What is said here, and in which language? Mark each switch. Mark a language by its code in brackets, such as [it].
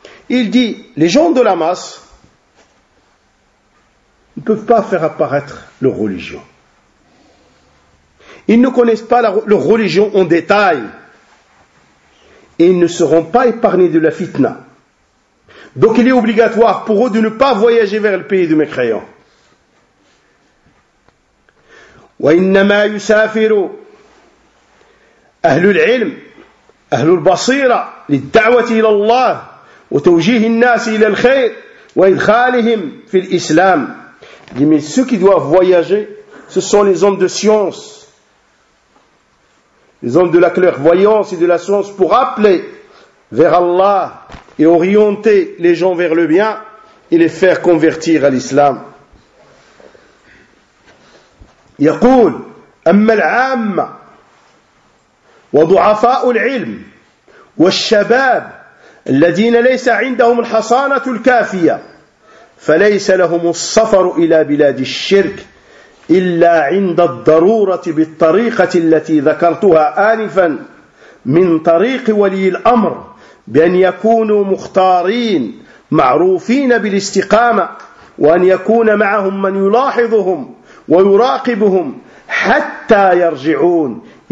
[fr] Il dit, les gens de la masse ne peuvent pas faire apparaître leur religion. Ils ne connaissent pas leur religion en détail. Et ils ne seront pas épargnés de la fitna. Donc il est obligatoire pour eux de ne pas voyager vers le pays de mécréants. [ar] وَإِنَّمَا يُسَافِرُوا أَهْلُ الْعِلْمِ أهل البصيرة للدعوة إلى الله وتوجيه الناس إلى الخير وإدخالهم في الإسلام. [fr] Mais ceux qui doivent voyager, ce sont les hommes de science, les hommes de la clairvoyance et de la science pour appeler vers Allah et orienter les gens vers le bien et les faire convertir à l'islam. [ar] يقول أما العامة وضعفاء العلم والشباب الذين ليس عندهم الحصانة الكافية فليس لهم السفر إلى بلاد الشرك إلا عند الضرورة بالطريقة التي ذكرتها آنفا من طريق ولي الأمر بأن يكونوا مختارين معروفين بالاستقامة وأن يكون معهم من يلاحظهم ويراقبهم حتى يرجعون.